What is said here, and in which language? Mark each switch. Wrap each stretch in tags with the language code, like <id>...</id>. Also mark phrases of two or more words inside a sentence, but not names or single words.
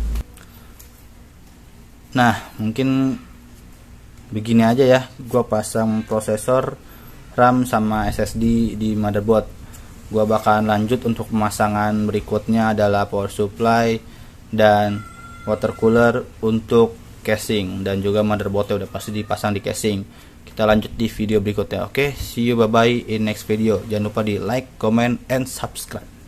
<id>Nah mungkin begini aja ya gua pasang prosesor, RAM sama SSD di motherboard. Gua bakalan lanjut untuk pemasangan berikutnya adalah</id> <en>power supply</en> <id>dan</id> <en>water cooler</en> <id>untuk casing, dan juga motherboardnya udah pasti dipasang di casing. Kita lanjut di video berikutnya. Oke,</id> <en>see you, bye bye in next video.</en> <id>Jangan lupa di</id> <en>like, comment, and subscribe.</en>